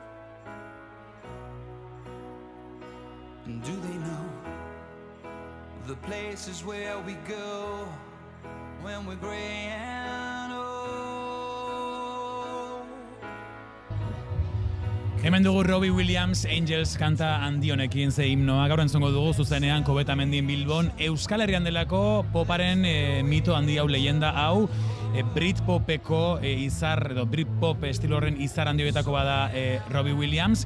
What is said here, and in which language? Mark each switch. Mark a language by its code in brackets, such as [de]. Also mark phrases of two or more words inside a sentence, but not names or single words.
[en] And do they know the places where we go when we're gray and old? [eu] Hemen dugu Robbie Williams, Angels kanta handi honekin ze himnoa. Gaur entzungo dugu zuzenean Kobetamendin Bilbon. Euskal Herrian delako poparen mito handi hau, leyenda hau. Britpopeko izar, edo Britpop estilo horren izar handi horietako bada Robbie Williams.